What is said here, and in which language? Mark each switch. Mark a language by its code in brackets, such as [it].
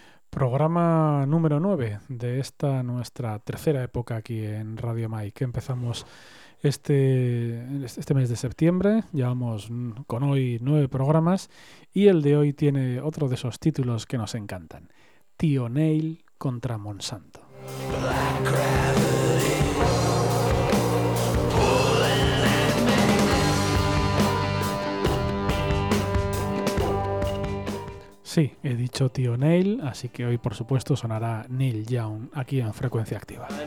[es] Programa número 9 de esta nuestra tercera época aquí en Radio Mai, que empezamos este mes de septiembre. Llevamos con hoy 9 programas y el de hoy tiene otro de esos títulos que nos encantan: Tío Neil contra Monsanto. [en] Black gravity pulling at me. [es] Sí, he dicho Tío Neil, así que hoy por supuesto sonará Neil Young aquí en Frecuencia Activa.